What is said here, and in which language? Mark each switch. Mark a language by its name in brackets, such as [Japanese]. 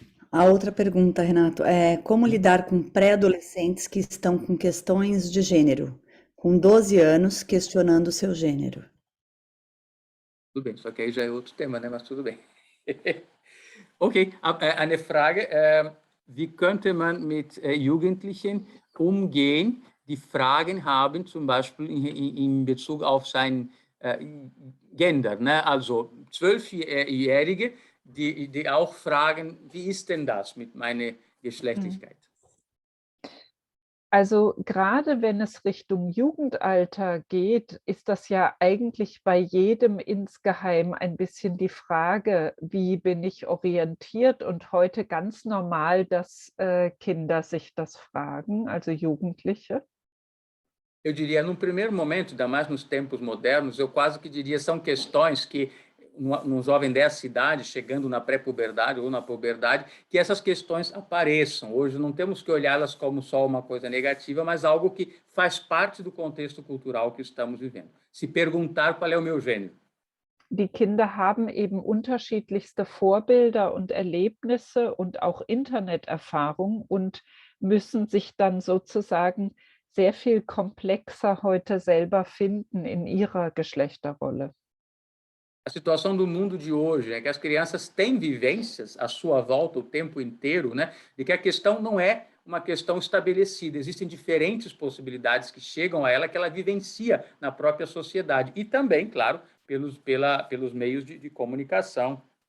[Portuguese] A outra pergunta, Renato, é como lidar com pré-adolescentes que estão com questões de gênero, com 12 anos, questionando o seu gênero? Tudo bem, só que aí já é outro tema, né? Mas tudo bem. Okay, [German] eine Frage. Wie könnte man mit Jugendlichen umgehen, die Fragen haben, zum Beispiel in Bezug auf sein Gender, ne? Also 12-Jährige, die auch fragen, wie ist denn das mit meiner Geschlechtlichkeit? Also gerade wenn es Richtung Jugendalter geht, ist das ja eigentlich bei jedem insgeheim ein bisschen die Frage, wie bin ich orientiert? Und heute ganz normal, dass Kinder sich das fragen, also Jugendliche. [Portuguese] Eu diria, num primeiro momento, ainda mais nos tempos modernos, eu quase que diria são questões que num jovem dessa idade, chegando na pré-puberdade ou na puberdade, que essas questões apareçam. Hoje não temos que olhá-las como só uma coisa negativa, mas algo que faz parte do contexto cultural que estamos vivendo. Se perguntar qual é o meu gênero. [German] Die Kinder haben eben unterschiedlichste Vorbilder und Erlebnisse und auch Interneterfahrung und müssen sich dann sozusagen sehr viel komplexer heute selber finden in ihrer Geschlechterrolle. [Portuguese] A situação do mundo de hoje é que as crianças têm vivências à sua volta o tempo inteiro, né? De que a questão não é uma questão estabelecida. Existem diferentes possibilidades que chegam a ela, que ela vivencia na própria sociedade. E também, claro, pelos meios de comunicação.